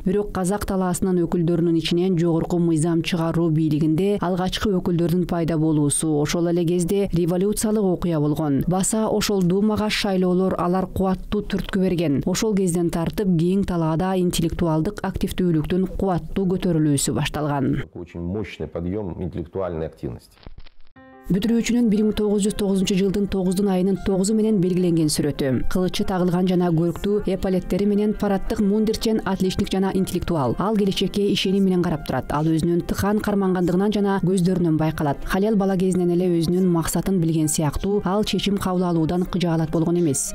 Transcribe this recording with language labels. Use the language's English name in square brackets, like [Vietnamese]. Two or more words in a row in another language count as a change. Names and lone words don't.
[Kyrgyz] Бирок казак талаасынын өкүлдөрүнүн ичинен жогорку мыйзам чыгаруу бийлигинде алгачкы өкүлдөрдүн пайда болуусу ошол эле кезде революциялык окуя болгон. Баса ошол думага шайлоолор алар кубаттуу түрткү берген. Ошол кезден тартып кең талаада интеллектуалдык активдүүлүктүн кубаттуу көтөрүлүүсү башталган. [Russian] Очень мощный подъем интеллектуальной активности. [Kyrgyz] Бүтүрүүчүнүн 1909-жылдын 9 айынын 9 менен белгиленген сүрөтү. Кылычы тагылган жана көрктүү эполеттери менен парадтык мундирчен отличник жана интеллектуал. Ал келечекке ишеним менен карап турат. Ал өзүнүн тыкан кармангандыгынан жана көздөрүнөн байкалат. Халел бала кезинен эле өзүнүн максатын билген сыяктуу, ал чечим кабыл алуудан кыжаалат болгон эмес.